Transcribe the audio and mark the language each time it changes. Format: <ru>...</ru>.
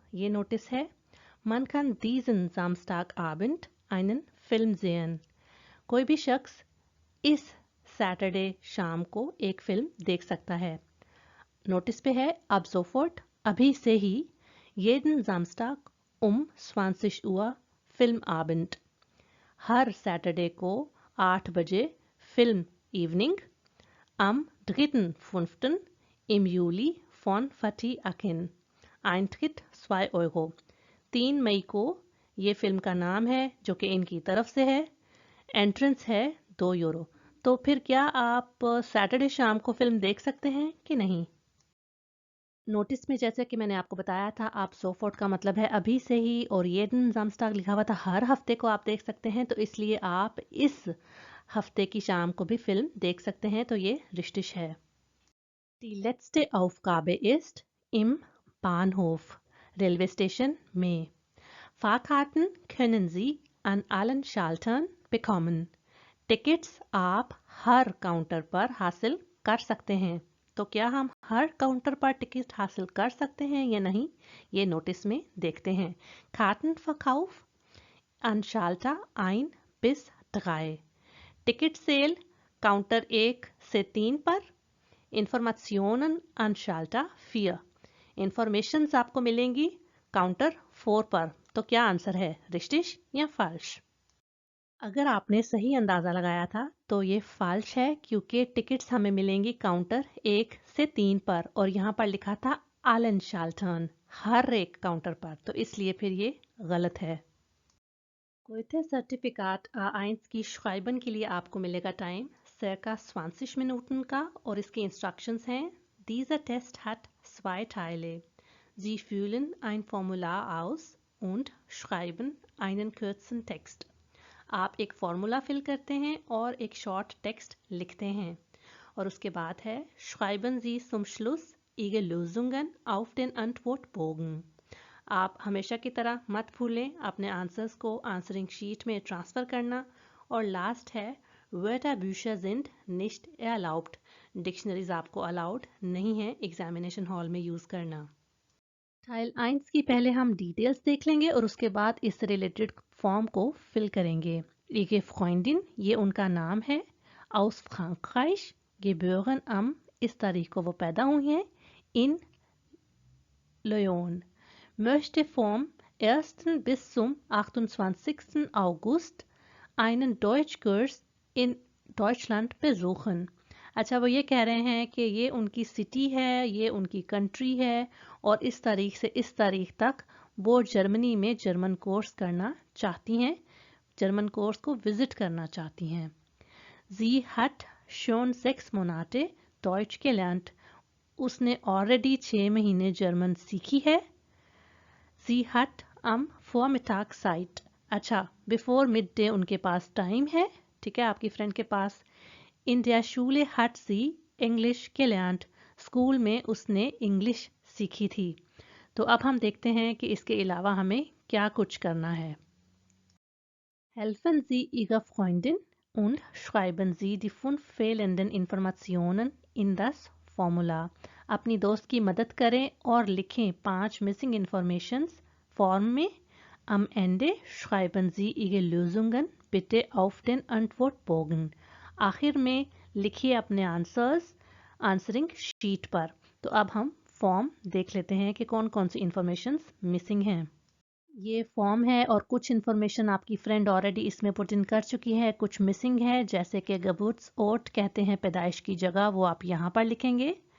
<hi>ये नोटिस है</hi> <de>Man kann diesen Samstagabend einen Film sehen।</de> <hi>कोई भी शख्स इस सैटरडे शाम को एक फिल्म देख सकता है। नोटिस पे है</hi> <de>ab sofort,</de> <hi>अभी से ही,</hi> <de>jeden Samstag um 20 Uhr Filmabend।</de> <hi>हर सैटरडे को 8 बजे film evening.</hi> <de>Am 3.5. im Juli von Fatih Akin। Eintritt 2 Euro।</de> <hi>3 मई को ये फिल्म का नाम है जो कि इनकी तरफ से है, एंट्रेंस है 2 यूरो। तो फिर क्या आप सैटरडे शाम को फिल्म देख सकते हैं कि नहीं। नोटिस में जैसे कि मैंने आपको बताया था, आप सोफोर्ट का मतलब है अभी से ही, और ये दिन जामस्टाग लिखा हुआ था हर हफ्ते को आप देख सकते हैं, तो इसलिए आप इस हफ्ते की शाम को भी फिल्म देख सकते हैं, तो ये रिश्तिश है।</hi> <de>Die letzte Aufgabe ist im Bahnhof।</de> <hi>Railway station में।</hi> <de>Fahrkarten können Sie an allen Schaltern bekommen।</de> <hi>Tickets आप हर काउंटर पर हासिल कर सकते हैं। तो क्या हम हर काउंटर पर टिकट हासिल कर सकते हैं या नहीं, ये नोटिस में देखते हैं।</hi> <de>Kartenverkauf an Schalter 1 bis 3।</de> <hi>Ticket cell counter 1 से 3 पर।</hi> <de>Informationen an Schalter 4।</de> <hi>इंफॉर्मेशंस आपको मिलेंगी काउंटर 4 पर। तो क्या आंसर है, रिश्तिश या फाल्श। अगर आपने सही अंदाज़ा लगाया था तो ये फाल्श है, क्योंकि टिकट्स हमें मिलेंगी काउंटर 1 से 3 पर, और यहाँ पर लिखा था आलन शाल्टर्न, हर एक काउंटर पर, तो इसलिए फिर ये गलत है। कोई सर्टिफिकेट A1 की schreiben के लिए आपको मिलेगा टाइम circa 20 मिनटन का, और इसके इंस्ट्रक्शंस हैं</hi> <de>Dieser Test hat 2 Teile. Sie füllen ein Formular aus und schreiben einen kurzen Text.</de> <hi>आप एक फॉर्मूला फिल करते हैं और एक शॉर्ट टेक्स्ट लिखते हैं। और उसके बाद है</hi> <de>Schreiben Sie zum Schluss Ihre Lösungen auf den Antwortbogen।</de> <hi>आप हमेशा की तरह मत भूलें अपने आंसर्स को आंसरिंग शीट में ट्रांसफ़र करना। और लास्ट है</hi> <de>Wörterbücher sind nicht erlaubt।</de> <hi>Dictionaries आपको अलाउड नहीं है एग्जामिनेशन हॉल में यूज़ करना। टाइल 1 की पहले हम डिटेल्स देख लेंगे और उसके बाद इससे रिलेटेड फॉर्म को फिल करेंगे।</hi> <de>Ihre Freundin,</de> <hi>ये उनका नाम है।</hi> <de>Aus Frankreich, geboren am,</de> <hi>इस तारीख को वो पैदा हुई हैं।</hi> <de>In Lyon, möchte vom 1. bis zum 28. August einen Deutschkurs in Deutschland besuchen।</de> <hi>अच्छा, वो ये कह रहे हैं कि ये उनकी सिटी है, ये उनकी कंट्री है और इस तारीख से इस तारीख तक वो जर्मनी में जर्मन कोर्स करना चाहती हैं, जर्मन कोर्स को विजिट करना चाहती हैं।</hi> <de>Sie hat schon 6 Monate Deutsch gelernt।</de> <hi>उसने ऑलरेडी 6 महीने जर्मन सीखी है।</hi> <de>Sie hat am Vormittag Zeit।</de> <hi>अच्छा, बिफोर मिड डे उनके पास टाइम है, ठीक है, आपकी फ्रेंड के पास।</hi> <de>In der Schule hat sie Englisch gelernt।</de> <hi>School में उसने इंग्लिश सीखी थी। तो अब हम देखते हैं कि इसके अलावा हमें क्या कुछ करना है।</hi> <de>Helfen Sie Ihrer Freundin und schreiben Sie die 5 fehlenden Informationen in das Formular।</de> <hi>अपनी दोस्त की मदद करें और लिखें 5 मिसिंग इंफॉर्मेशंस फॉर्म में।</hi> <de>Am Ende schreiben Sie Ihre Lösungen bitte auf den Antwortbogen।</de> <hi>आखिर में लिखिए अपने आंसर्स आंसरिंग शीट पर। तो अब हम फॉर्म देख लेते हैं कि कौन कौन सी इंफॉर्मेशंस मिसिंग हैं। ये फॉर्म है और कुछ इन्फॉर्मेशन आपकी फ्रेंड ऑलरेडी इसमें पुट इन कर चुकी है, कुछ मिसिंग है, जैसे कि Geburtsort कहते हैं पैदाइश की जगह, वो आप यहाँ पर लिखेंगे।</hi>